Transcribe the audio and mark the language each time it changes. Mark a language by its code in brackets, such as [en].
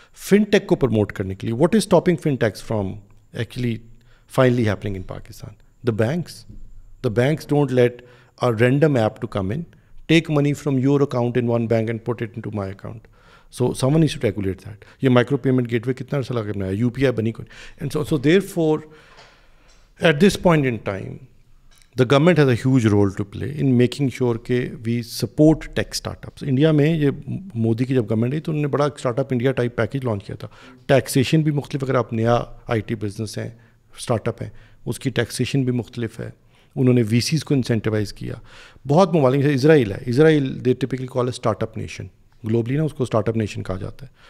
[en] fintech [ur] کو پروموٹ کرنے کے لیے [en] What is stopping fintechs from actually finally happening in Pakistan? The banks don't let a random app to come in, take money from your account in one bank and put it into my account. So someone needs to regulate that. [ur] یہ [en] micro payment gateway [ur] کتنا عرصہ لگا بنایا, UPI بنی کوئی. [en] And so therefore at this point in time the government has a huge role to play in making sure [ur] کہ [en] we support tech startups. [ur] India میں یہ مودی کی جب گورنمنٹ ہے تو انہوں نے بڑا start up India type package launch کیا تھا. ٹیکسیشن بھی مختلف, اگر آپ نیا IT بزنس ہیں, اسٹارٹ اپ ہیں, اس کی ٹیکسیشن بھی مختلف ہے. انہوں نے VCs کو انسینٹیوائز کیا. بہت ممالک ہے, اسرائیل ہے, اسرائیل [en] they typically call a startup nation globally [ur] نا, اس کو اسٹارٹ اپ نیشن کہا جاتا ہے.